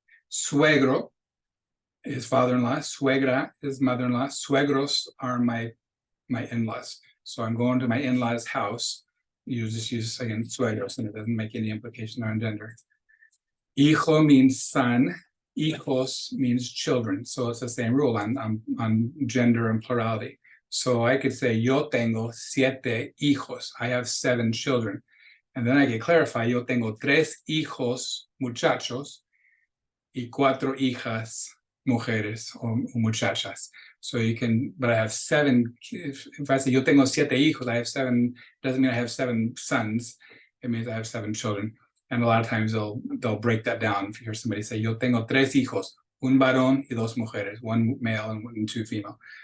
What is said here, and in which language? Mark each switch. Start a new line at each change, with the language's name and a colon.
English: Suegro is father-in-law, suegra is mother-in-law, suegros are my in-laws. So I'm going to my in-laws' house. You just use, again, suegros, and it doesn't make any implication on gender. Hijo means son. Hijos means children. So it's the same rule on gender and plurality. So I could say,
Spanish: yo tengo 7 hijos.
English: I have 7 children. And then I could clarify,
Spanish: yo tengo 3 hijos muchachos y 4 hijas mujeres o muchachas.
English: So you can, but I have 7, if I say
Spanish: yo tengo 7 hijos,
English: I have 7, doesn't mean I have 7 sons. It means I have 7 children. And a lot of times they'll break that down. If you hear somebody say,
Spanish: yo tengo 3 hijos, un varón y 2 mujeres,
English: 1 male and 2 female.